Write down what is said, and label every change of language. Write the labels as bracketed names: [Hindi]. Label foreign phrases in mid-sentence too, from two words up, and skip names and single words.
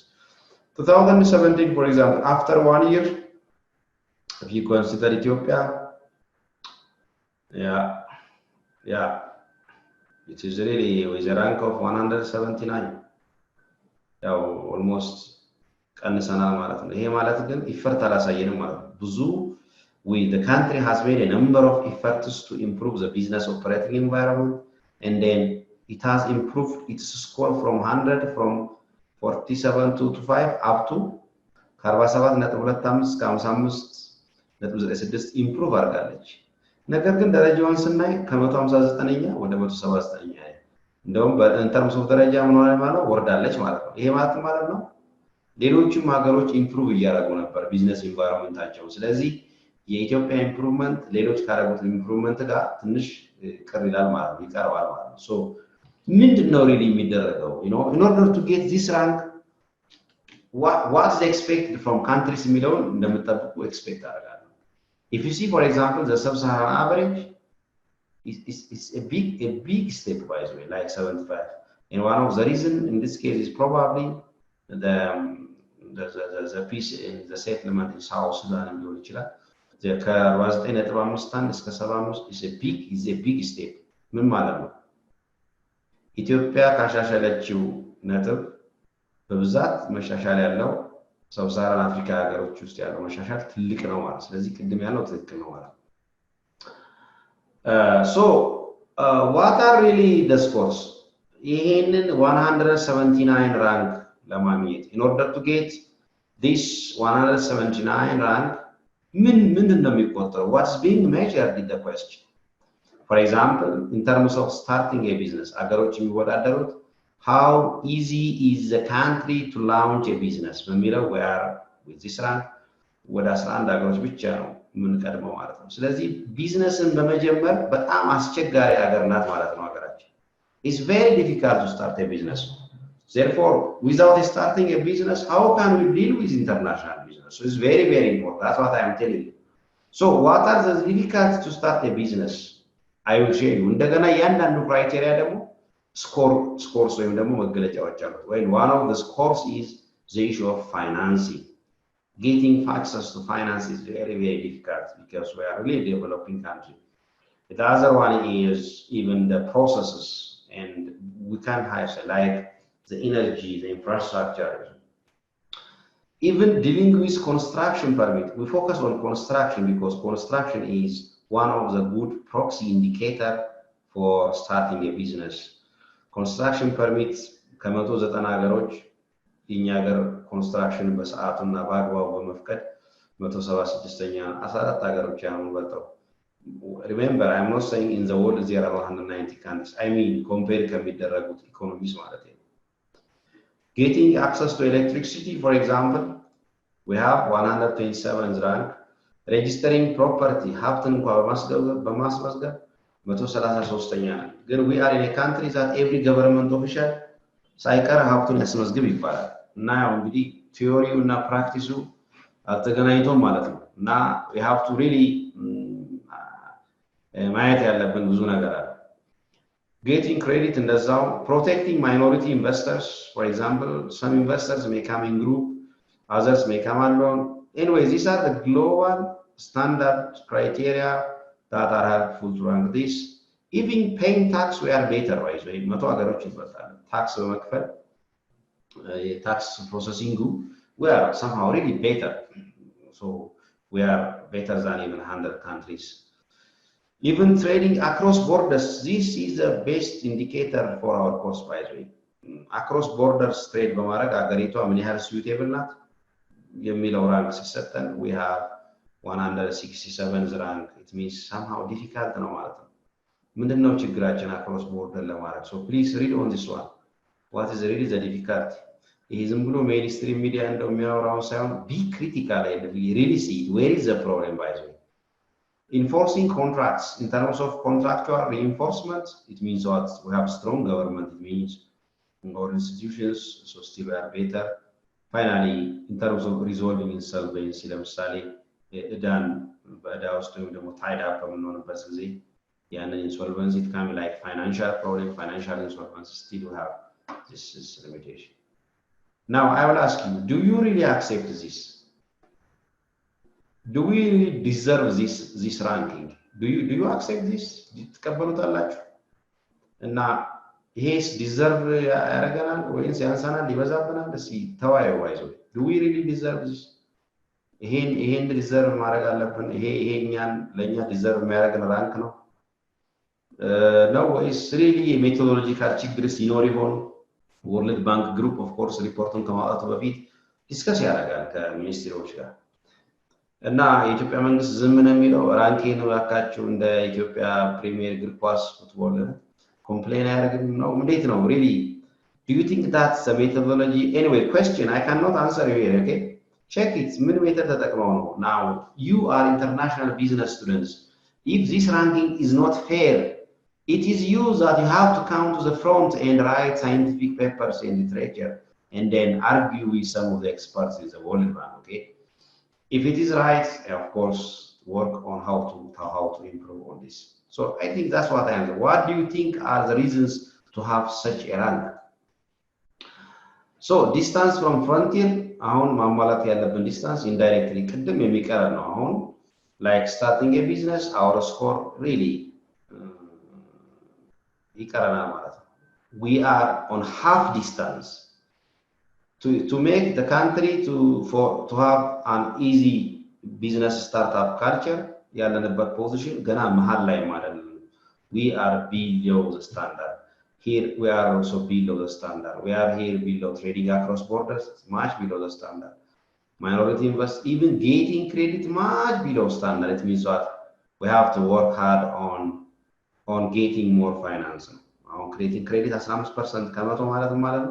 [English] 2017, for example, after 1 year, if you consider Ethiopia, yeah, it is really with a rank of 179. Yeah, almost [Amharic] ቀንሰናል ማለት ነው። ይሄ ማለት ግን ኢፈርት አላሳየንም ማለት ነው። ብዙ [English] the country has made a number of efforts to improve the business operating environment and then it has improved its score from 100 from 47 to 5 up to 47.25 [Amharic] እስከ 55 9.6 ኢምፕሩቭ አድርጋለች። ነገር ግን ደረጃውን ስናይ ከ159ኛ ወደ 179ኛ እንደውም [English] in terms of [Amharic] ደረጃ ምን ሆነ ማለት ወርዳለች ማለት ነው። ይሄ ማለት ነው ሌሎችም ሀገሮች ኢምፕሩቭ እያደረጉ ነበር [English] business environment። [Amharic] ስለዚህ የኢትዮጵያ ኢምፕሩቭመንት ሌሎች ካደረጉት ኢምፕሩቭመንት ጋር ትንሽ ቅር ይላል ማለት ነው፣ ይቀርባል ማለት ነው። ሶ ምንድነው ሪሊ የሚደረገው? [English] in order to get this rank what's expected from countries [Amharic] የሚለውን እንደምትጠብቁ ኤክስፔክት አደርጋለሁ። [English] if you see for example the sub-Saharan average is a big step by the way, like 75, and one of the reason in this case is probably the peace in the settlement in South Sudan [Amharic] ሊሆን ይችላል። ከ49.5 እስከ [English] 75 is a big step። [Amharic] ምን ማለት ነው? ኢትዮጵያ ካሻሻለችው ነጥብ በብዛት መሻሻል ያለው ሰብሳራን አፍሪካ ሀገሮች ውስጥ ያለው መሻሻል ትልቅ ነው ማለት። ስለዚህ ቅድም ያለው ትክክል ነው ማለት። [English] so what are really the scores? [Amharic] ይሄንን 179 rank ለማግኘት [English] in order to get this 179 rank [Amharic] ምንድን ነው የሚቆጠረው? [English] what's being measured in the question? for example in terms of starting a business [Amharic] አገሮች የሚወዳደሩት [English] how easy is the country to launch a business በሚለው we are with this rank [Amharic] ወደ 11 ሀገሮች ብቻ ነው የምንቀድመው ማለት ነው። ስለዚህ ቢዝነስን በመጀመር በጣም አስቸጋሪ ሀገር ናት ማለት ነው ሀገራችን። [English] it's very difficult to start a business. Therefore, without starting a business, how can we deal with international business? So it's very, very important. That's what I am telling you. So what are the difficulties to start a business? I will share you. [Amharic] እንደገና ያንዳንዱ criteria ደግሞ scores ወይም ደግሞ መገለጫዎች አሉት። [English] Well, one of the scores is the issue of financing. Getting access to finance is very, very difficult because we are really a developing country. The other one is even the processes, and we can't have like the energy, the infrastructure. Even dealing with construction permit, we focus on construction because construction is one of the good proxy indicator for starting a business. Construction permits [Amharic] ከ190 ሀገሮች የኛ ሀገር ኮንስትራክሽን በሰዓቱና በአግባቡ በመፍቀድ 176ኛ 14 ሀገሮች ያሉ በልጠው። [English] remember I'm not saying in the world there are 190 countries, I mean compare [Amharic] ከሚደረጉት ኢኮኖሚስ ማለት ነው። [English] Getting access to electricity, for example, we have 127 rank. Registering property, [Amharic] ሀብትን እንኳን በማስመዝገብ 133ኛ ነን። ግን [English] we are in a country that every government official [Amharic] ሳይቀር ሀብቱን ያስመዝግብ ይባላል። እና ያው እንግዲህ ቲዮሪው እና ፕራክቲሱ አልተገናኝቶም ማለት ነው። እና [English] we have to really [Amharic] ማየት ያለብን ብዙ ነገር አለ። [English] Getting credit እንደዛው protecting minority investors, for example some investors may come in group, others may come alone. Anyway, these are the global standard criteria that are helpful to rank this. Even paying tax we are better wise way [Amharic] መቶ ሀገሮች ይበልጣሉ። ታክስ በመክፈል [English] tax processing we are somehow really better. So we are better than even 100 countries. Even trading across borders, this is the best indicator for our cost by the way. Across borders trade [Amharic] በማድረግ አገሪቷ ምን ያህል suitable ናት የሚለው ራንክ ሲሰጠን [English] we have 167 rank. It means somehow difficult [Amharic] ነው ማለት ነው። ምንድነው ችግራችን [English] across border [Amharic] ለማድረግ? [English] So please read on this one. What is really the difficulty? [Amharic] ይሄ ዝም ብሎ ሜይንስትሪም ሚዲያ እንደሚያወራው ሳይሆን [English] be critical and really see where is the problem by the way. Enforcing contracts in terms of contractual reinforcement, it means what we have strong government, it means our institutions so still are better. Finally, in terms of resolving insolvency, [Amharic] ለምሳሌ እዳን በእዳ ውስጥ ወይም ደግሞ [English] tied up [Amharic] በምንሆንበት ጊዜ ያንን [English] insolvency it can be like financial problem, financial insolvency, still we have this limitation. Now I will ask you, do you really accept this? Do we really deserve this ranking? Do you accept this? [Amharic] ትቀበሉታላችሁ? እና ይሄስ ዲዘርቭ ያደርገናል ወይስ ያንሳናል ይበዛብናል? እስኪ ተወያዩ አይዞ። [English] Do we really deserve this? [Amharic] ይሄን ዲዘርቭ ማድረግ አለብን? ይሄኛን ለኛ ዲዘርቭ የሚያደርገን ራንክ ነው ነው ወይስ [English] really methodological [Amharic] ችግር ሲኖር ይሆን? ወርልድ ባንክ ግሩፕ [English] of course [Amharic] ሪፖርቱን ከማውጣቱ በፊት ዲስከስ ያደርጋል ከሚኒስትሮች ጋር። እና የኢትዮጵያ መንግስት ዝም ነው የሚለው ራንኪን ያካቸው እንደ ኢትዮጵያ ፕሪሚየር እግር ኳስ ፉትቦል ኮምፕሌን አያደርግም ነው እንዴት ነው [English] really do you think that's the methodology anyway question I cannot answer you here okay check it [Amharic] ምን ሜተድ ተጠቅመው ነው [English] now you are international business students if this ranking is not fair it is you that you have to come to the front and write scientific papers in literature and then argue with some of the experts in the world bank okay if it is right, of course, work on how to improve on this. So I think that's what I am. What do you think are the reasons to have such a rank? So distance from frontier, [Amharic] አሁን ማሟላት ያለብን [English] distance indirectly [Amharic] ቅድም የሚቀር ነው አሁን [English] like starting a business our score really [Amharic] ይቀረናል ማለት ነው. [English] We are on half distance. To make the country to have an easy business startup culture [Amharic] ያለንበት position ገና መሃል ላይ ማለት ነው [English] we are below the standard here we are also below the standard we are here below trading across borders much below the standard minority invest even getting credit much below standard it means that we have to work hard on getting more finance on creating credit 15% [Amharic] ከመቶ ማለት ነው